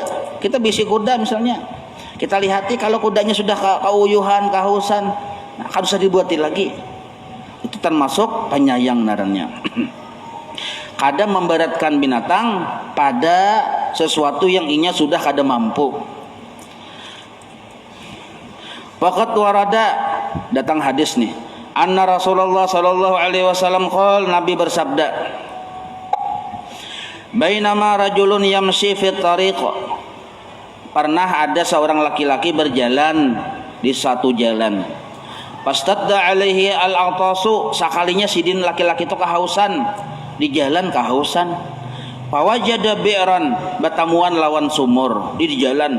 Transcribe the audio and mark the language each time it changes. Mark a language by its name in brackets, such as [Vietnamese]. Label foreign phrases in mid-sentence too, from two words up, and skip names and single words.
[Banjar] Kita bisi kuda misalnya. Kita lihati kalau kudanya sudah keuyuhan, kehausan, nah, harus dibuatin lagi. Itu termasuk penyayang narannya. Kada memberatkan binatang pada sesuatu yang inya sudah kada mampu. [Arabic] وقد ورد, [Banjar] datang hadis nih. [Arabic] أن رسول الله صلى الله عليه وسلم قال, [Indonesian] Nabi bersabda, [Arabic] بينما رجل يمشي في الطريق, [Indonesian] pernah ada seorang laki-laki berjalan di satu jalan. [Arabic] فاشتد عليه العطش, [Banjar] sakalinya sidin laki-laki itu kehausan, di jalan kehausan. [Arabic] فوجد بئرا, [Banjar] batamuan lawan sumur di jalan.